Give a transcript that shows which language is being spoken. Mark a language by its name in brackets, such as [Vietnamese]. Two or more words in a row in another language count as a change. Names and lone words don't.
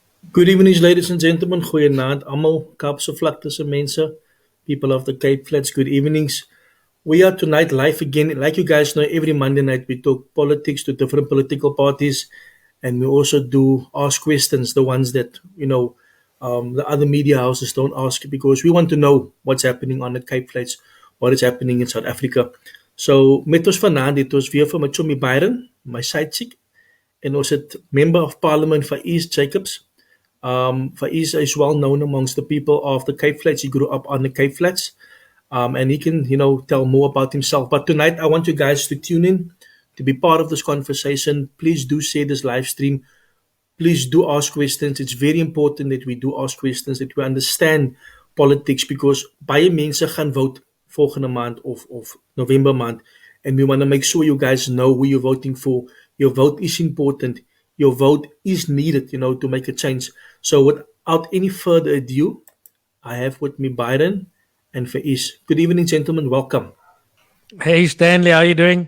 [English] Good evening, ladies and gentlemen. [Afrikaans] Goeienaand almal, Kaapse vlakte mense, [English] people of the Cape Flats, good evenings. We are tonight live again. Like you guys know, every Monday night we talk politics to different political parties, and we also do ask questions, the ones that, the other media houses don't ask, because we want to know what's happening on the Cape Flats, what is happening in South Africa. So, [Afrikaans] met ons vanaand, dit was weer vir my chommy Byron, [English] my side chick, [Afrikaans] en ons het [English] Member of Parliament for East Jacobs. Faiz is well known amongst the people of the Cape Flats. He grew up on the Cape Flats, and he can, tell more about himself. But tonight, I want you guys to tune in to be part of this conversation. Please do share this live stream. Please do ask questions. It's very important that we do ask questions, that we understand politics, because [Afrikaans] baie mense gaan vote volgende maand of November maand, [English] and we want to make sure you guys know who you're voting for. Your vote is important. Your vote is needed, to make a change. So without any further ado, I have with me Byron and Faiz. Good evening, gentlemen. Welcome. Hey Stanley, how you doing?